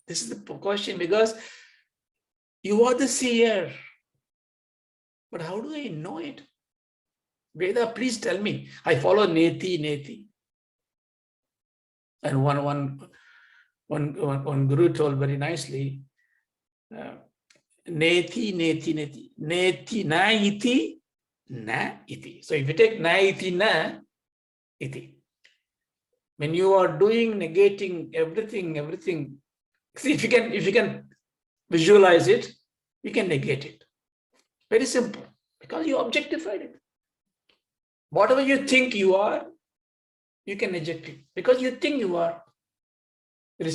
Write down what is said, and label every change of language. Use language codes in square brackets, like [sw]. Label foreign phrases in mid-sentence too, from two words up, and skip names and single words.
[en] This is the question because you are the seer. But how do I know it? Veda, please tell me. [sa] I follow Neti, Neti. [en] And one guru told very nicely, [sa] Neti, Neti, Neti. Neti, na iti, na iti. [en] So if you take [sa] na iti, na iti. [en] When you are doing, negating everything, see, if you can visualize it, you can negate it. Very simple, because you objectified it. Whatever you think you are, you can eject it because you think you are.